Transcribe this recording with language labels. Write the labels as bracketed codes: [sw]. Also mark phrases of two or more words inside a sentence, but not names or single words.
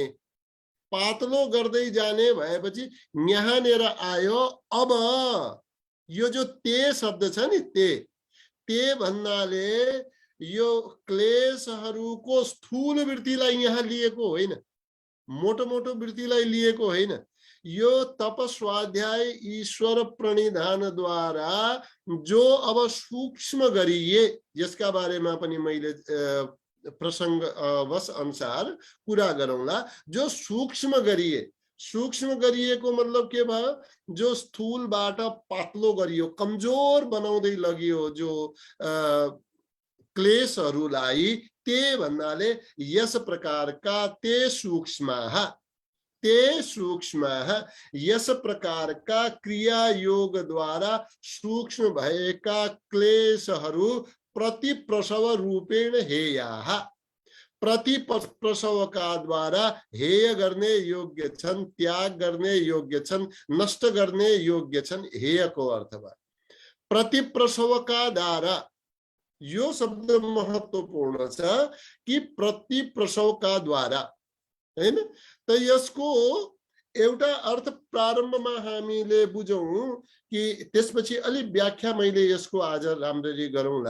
[ne] पातलो गर्दै जाने भएपछि यहाँनिर आयो। अब यो जो ते शब्द छ नि, ते भन्नाले यो क्लेशहरूको स्थूल वृत्तिलाई यहाँ लिएको होइन, मोटो मोटो वृत्तिलाई लिएको होइन। यो तप स्वाध्याय ईश्वर प्रणिधान द्वारा जो अब सूक्ष्म गरिए, यसका बारेमा पनि मैले प्रसंग वश अनुसार कुरा गरौँला। जो सूक्ष्म गरिएको मतलब के भयो, जो स्थूलबाट पातलो गरियो, कमजोर बनाउँदै लगियो जो क्लेशहरूलाई, ते भन्नाले यस प्रकारका [sa] ते सूक्ष्मः [ne] यस प्रकारका क्रिया योग द्वारा सूक्ष्म भएका क्लेशहरू [sa] प्रतिप्रसव रूपेण हेयाः, [ne] प्रतिप्रसवका द्वारा हेय गर्ने योग्य छन्, त्याग गर्ने योग्य छन्, नष्ट गर्ने योग्य छन्। हेयको अर्थ भयो प्रतिप्रसवका द्वारा। यो शब्द महत्त्वपूर्ण छ कि प्रतिप्रसवका द्वारा, हैन त यसको एउटा अर्थ प्रारम्भमा हामीले बुझौं कि त्यसपछि अलि व्याख्या मैले यसको आज राम्ररी गरौँला।